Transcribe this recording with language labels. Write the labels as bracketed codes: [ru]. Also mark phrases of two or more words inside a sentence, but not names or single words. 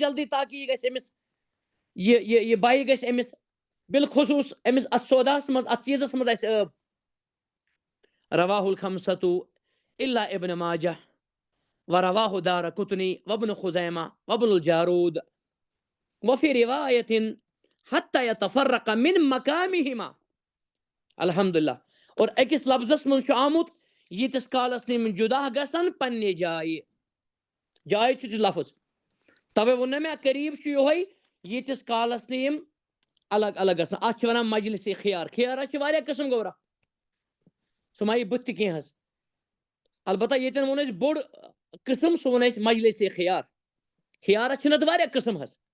[ks] جلدی تاکہِ یہِ گژھِ أمِس یہِ بایہِ گژھِ أمِس بالخصوٗص أمِس اتھ سوداہس منٛز اتھ چیٖزس منٛز آسہِ ٲب [ar] رواہ الخمسۃ الا ابن ماجہ ورواہ دارقطنی وابن خزیمہ وابن الجارود وفی روایت حتی یتفرق من مقامہما الحمدللہ [ks] اور أکِس لفظس منٛز چھُ آمُت ییٖتِس کالس نہٕ یِم جدا گژھن پننہِ جایہِ چھُ لفظ توے ووٚن نا مےٚ قریٖب چھُ یِہوے ییٖتِس کالس نہٕ یِم الگ الگ گژھن اتھ چھِ ونان مجلس خیار خیارس چھِ واریاہ قٕسم گوبرا سُہ ما یی بٕتھِ تہِ کینٛہہ حظ البتہ ییٚتٮ۪ن ووٚن اَسہِ بوٚڑ قٕسم سُہ ووٚن اَسہِ مجلس خیار خیارس چھِ نتہٕ واریاہ قٕسم حظ